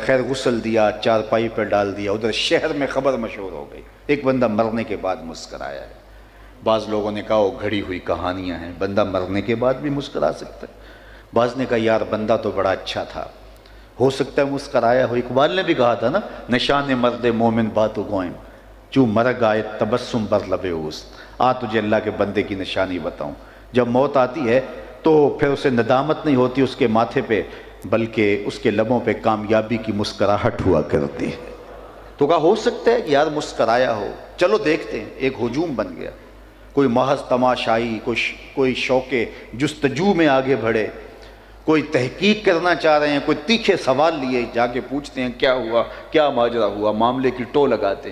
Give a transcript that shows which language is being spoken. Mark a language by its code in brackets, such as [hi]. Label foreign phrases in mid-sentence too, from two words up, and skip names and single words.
[ur] خیر غسل دیا، چارپائی پر ڈال دیا، ادھر شہر میں خبر مشہور ہو گئی ایک بندہ مرنے کے بعد مسکرایا ہے۔ بعض لوگوں نے کہا وہ گھڑی ہوئی کہانیاں ہیں، بندہ مرنے کے بعد بھی مسکرا سکتا ہے۔ بعض نے کہا یار بندہ تو بڑا اچھا تھا، ہو سکتا ہے مسکرایا ہو۔ اقبال نے بھی کہا تھا نا، [fa] نشان مرد مومن باتو گوئم چوں مرگ آئے تبسم بر لب اوست، [ur] آ تجھے اللہ کے بندے کی نشانی بتاؤں، جب موت آتی ہے تو پھر اسے ندامت نہیں ہوتی اس کے ماتھے پہ، بلکہ اس کے لبوں پہ کامیابی کی مسکراہٹ ہوا کرتی ہے۔ تو کہا ہو سکتا ہے کہ یار مسکرایا ہو، چلو دیکھتے ہیں۔ ایک ہجوم بن گیا، کوئی محض تماشائی، کوئی شوق جستجو میں آگے بڑھے، کوئی تحقیق کرنا چاہ رہے ہیں، کوئی تیکھے سوال لیے جا کے پوچھتے ہیں کیا ہوا، کیا ماجرا ہوا، معاملے کی ٹو لگاتے ہیں۔